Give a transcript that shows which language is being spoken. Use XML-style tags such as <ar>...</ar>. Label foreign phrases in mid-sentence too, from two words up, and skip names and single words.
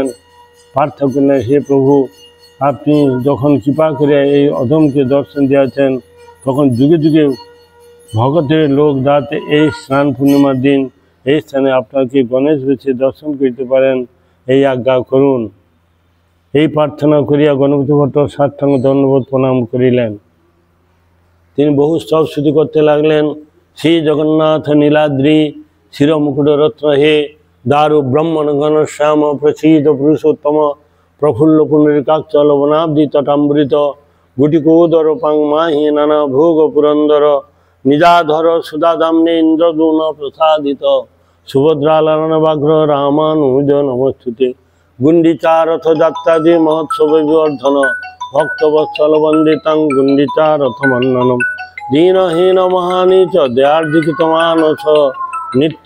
<bn>প্রার্থনা করিলেন, হে প্রভু, আপনি যখন কৃপা করিয়া এই অধমকে দর্শন দিয়েছেন, তখন যুগে যুগে ভগতের লোক যাতে এই স্নান পূর্ণিমার দিন এই স্থানে আপনাকে গণেশ বেশে দর্শন করিতে পারেন, এই আজ্ঞা করুন। এই প্রার্থনা করিয়া গণপতি ভট্ট সাষ্টাঙ্গ দণ্ডবোধ প্রণাম করিলেন। তিনি বহু স্তব শুদ্ধি করতে লাগলেন।</bn> <sa>শ্রী জগন্নাথ নীলাদ্রি শিরমুকুট রত্ন হে दारु ब्रह्मण गण श्याम प्रसीद पुरुषोत्तम प्रफुल्ल पुंडरीकाक्षल वनाब्धि तटामृत गुटिकोदर पांगमाहि नाना भोग पुरंदर निजाधर सुधाधाम्ने इंद्रदून प्रसादित सुभद्रा लालन व्याघ्र रामानुज नमस्तुते गुंडीचा रथ जात्रादि महोत्सव विवर्धन भक्तवत्सल वंदितं गुंडीचा रथ मन्ननम दीनहीन महानीच दयार्जितमानस नित्य</sa>